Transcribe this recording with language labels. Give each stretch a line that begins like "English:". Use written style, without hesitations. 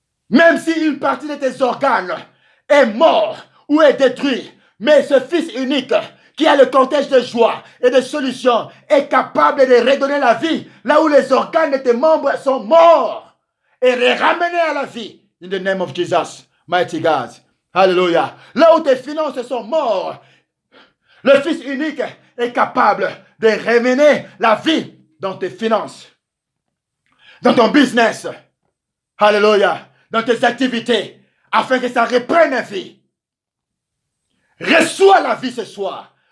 French: Même si une partie de tes organes est morte ou est détruite, mais ce Fils unique qui a le cortège de joie et de solutions est capable de redonner la vie là où les organes de tes membres sont morts et les ramener à la vie.
English: In the name of Jesus, mighty God. Hallelujah.
French: Là où tes finances sont mortes, le Fils unique est capable de ramener la vie dans tes finances, dans ton business. Hallelujah. Dans tes activités, afin que ça reprenne la vie. Reçois la vie ce soir.